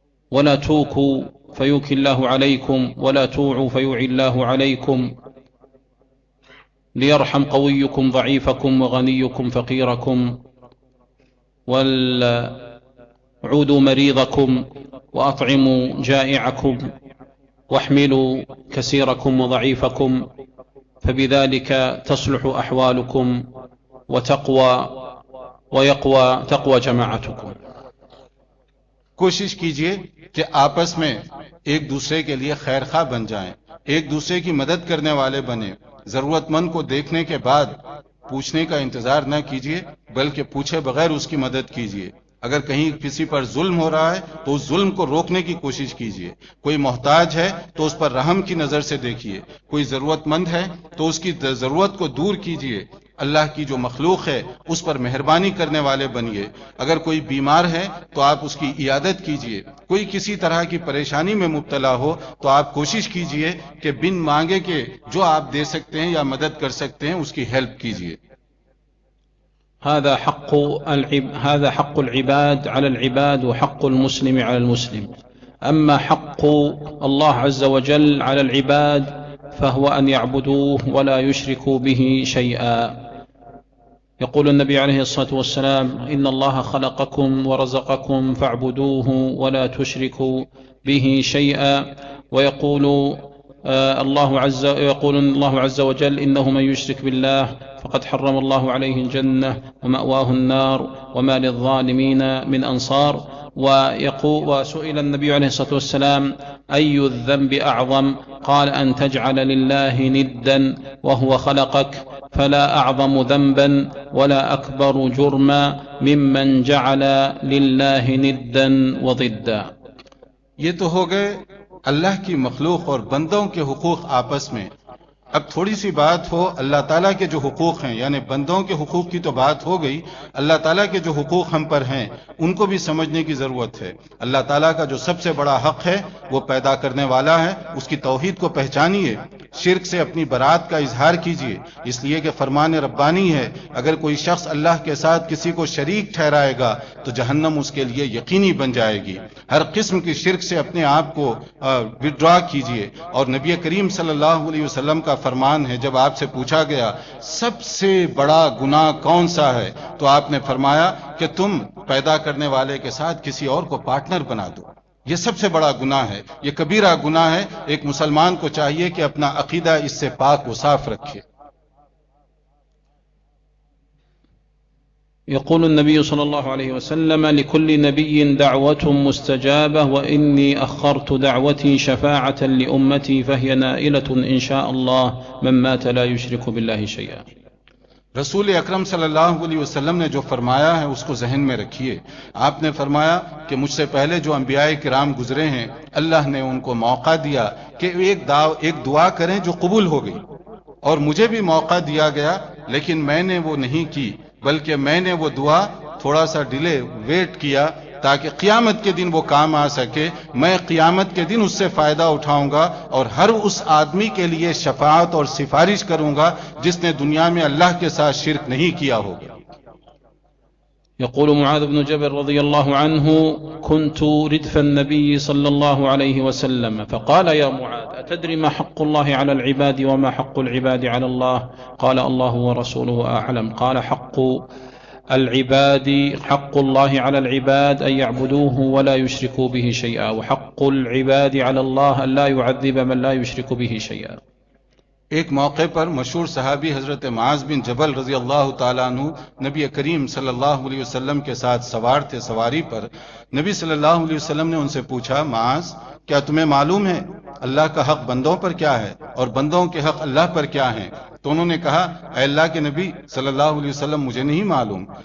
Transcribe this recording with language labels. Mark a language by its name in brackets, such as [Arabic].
[Arabic] ولا توكوا فيوكي الله عليكم ولا توعوا فيوعي الله عليكم ليرحم قويكم ضعيفكم وغنيكم فقيركم وعودوا مريضكم وأطعموا جائعكم واحملوا كسيركم وضعيفكم فبذلك تصلح أحوالكم وتقوى ويقوى تقوى جماعتكم [Urdu] کوشش کیجئے کہ آپس میں ایک دوسرے کے لیے خیرخواہ بن جائیں ایک دوسرے کی مدد کرنے والے بنیں ضرورت مند کو دیکھنے کے بعد پوچھنے کا انتظار نہ کیجئے بلکہ پوچھے بغیر اس کی مدد کیجئے اگر کہیں کسی پر ظلم ہو رہا ہے تو اس ظلم کو روکنے کی کوشش کیجئے کوئی محتاج ہے تو اس پر رحم کی نظر سے دیکھیے کوئی ضرورت مند ہے تو اس کی ضرورت کو دور کیجئے اللہ کی جو مخلوق ہے اس پر مہربانی کرنے والے بنیے اگر کوئی بیمار ہے تو آپ اس کی عیادت کیجئے کوئی کسی طرح کی پریشانی میں مبتلا ہو تو آپ کوشش کیجئے کہ بن مانگے کہ جو آپ دے سکتے ہیں یا مدد کر سکتے ہیں اس کی ہیلپ کیجئے [Arabic] هذا حق العباد على العباد وحق المسلم على المسلم أما حق الله عز وجل على العباد فهو أن يعبدوه ولا يشركوا به شيئا يقول النبي عليه الصلاة والسلام إن الله خلقكم ورزقكم فاعبدوه ولا تشركوا به شيئا ويقول الله عز وجل إنه من يشرك بالله فقد حرم الله عليه الجنة ومأواه النار وما للظالمين من أنصار ويقول وسئل النبي عليه الصلاة والسلام أي الذنب أعظم قال أن تجعل لله ندا وهو خلقك فلا أعظم ذنبا ولا أكبر جرما ممن جعل لله ندا وضدا [Urdu] یہ تو ہو گئے اللہ کی مخلوق اور بندوں کے حقوق آپس میں، اب تھوڑی سی بات ہو اللہ تعالیٰ کے جو حقوق ہیں، یعنی بندوں کے حقوق کی تو بات ہو گئی، اللہ تعالیٰ کے جو حقوق ہم پر ہیں ان کو بھی سمجھنے کی ضرورت ہے. اللہ تعالیٰ کا جو سب سے بڑا حق ہے وہ پیدا کرنے والا ہے، اس کی توحید کو پہچانیے، شرک سے اپنی برات کا اظہار کیجئے، اس لیے کہ فرمان ربانی ہے اگر کوئی شخص اللہ کے ساتھ کسی کو شریک ٹھہرائے گا تو جہنم اس کے لیے یقینی بن جائے گی. ہر قسم کی شرک سے اپنے آپ کو وڈرا کیجئے. اور نبی کریم صلی اللہ علیہ وسلم کا فرمان ہے، جب آپ سے پوچھا گیا سب سے بڑا گناہ کون سا ہے تو آپ نے فرمایا کہ تم پیدا کرنے والے کے ساتھ کسی اور کو پارٹنر بنا دو. یہ سب سے بڑا گناہ ہے، یہ کبیرہ گناہ ہے. ایک مسلمان کو چاہیے کہ اپنا عقیدہ اس سے پاک و صاف رکھے. [Arabic] يقول النبي صلى الله عليه وسلم لكل نبي دعوة مستجابة، وإني أخرت دعوتي شفاعة لأمتي فهي نائلة إن شاء الله من مات لا يشرك بالله شيئا. [Urdu] رسول اکرم صلی اللہ علیہ وسلم نے جو فرمایا ہے اس کو ذہن میں رکھیے. آپ نے فرمایا کہ مجھ سے پہلے جو انبیاء کرام گزرے ہیں اللہ نے ان کو موقع دیا کہ ایک دعا کریں جو قبول ہو گئی، اور مجھے بھی موقع دیا گیا لیکن میں نے وہ نہیں کی، بلکہ میں نے وہ دعا تھوڑا سا ڈیلے ویٹ کیا تاکہ قیامت کے دن وہ کام آ سکے، میں قیامت کے دن اس سے فائدہ اٹھاؤں گا اور ہر اس آدمی کے لیے شفاعت اور سفارش کروں گا جس نے دنیا میں اللہ کے ساتھ شرک نہیں کیا ہوگا. [Arabic] يقول معاذ بن جبل رضي الله عنه كنت ردف النبي صلى الله عليه وسلم فقال يا معاذ أتدري ما حق الله على العباد وما حق العباد على الله؟ قال الله ورسوله أعلم. قال حق العباد حق الله على العباد أن يعبدوه ولا يشركوا به شيئا، وحق العباد على الله أن لا يعذب من لا يشرك به شيئا. [Urdu] ایک موقع پر مشہور صحابی حضرت معاذ بن جبل رضی اللہ تعالیٰ عنہ نبی کریم صلی اللہ علیہ وسلم کے ساتھ سوار تھے سواری پر. نبی صلی اللہ علیہ وسلم نے ان سے پوچھا، معاذ کیا تمہیں معلوم ہے اللہ کا حق بندوں پر کیا ہے اور بندوں کے حق اللہ پر کیا ہیں؟ تو انہوں نے کہا، اے اللہ کے نبی صلی اللہ علیہ وسلم، مجھے نہیں معلوم.